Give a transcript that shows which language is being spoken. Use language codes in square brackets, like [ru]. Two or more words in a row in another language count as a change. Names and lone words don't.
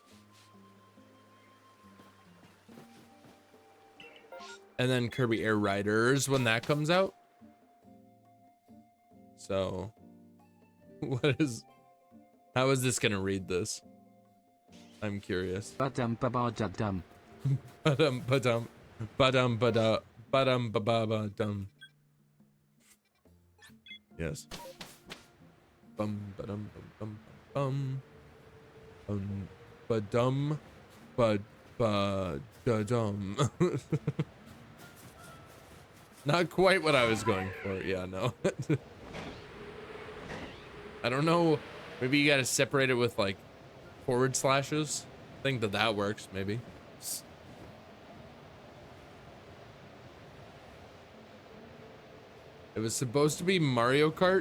[en] And then Kirby Air Riders when that comes out. So, how is this gonna read this? I'm curious. Badum babadum. Badum badum. Badum bada. Badum bababadum. Yes. Bum badum bum bum bum. Badum bad badum. Not quite what I was going for. Yeah, no. I don't know. Maybe you gotta separate it with like forward slashes. I think that works, maybe. It was supposed to be Mario Kart.